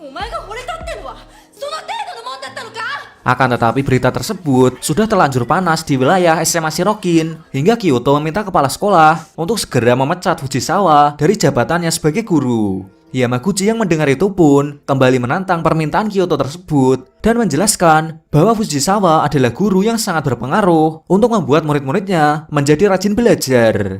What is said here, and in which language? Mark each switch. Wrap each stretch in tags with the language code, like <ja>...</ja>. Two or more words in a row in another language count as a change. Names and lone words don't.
<ja>が惚れたってのはその程度のもんだったのか。</ja> <id>Akan tetapi berita tersebut sudah terlanjur panas di wilayah SMA Shirokin hingga Kyoto meminta kepala sekolah untuk segera memecat Fujisawa dari jabatannya sebagai guru. Yamaguchi yang mendengar itu pun kembali menantang permintaan Kyoto tersebut dan menjelaskan bahwa Fujisawa adalah guru yang sangat berpengaruh untuk membuat murid-muridnya menjadi rajin belajar.</id>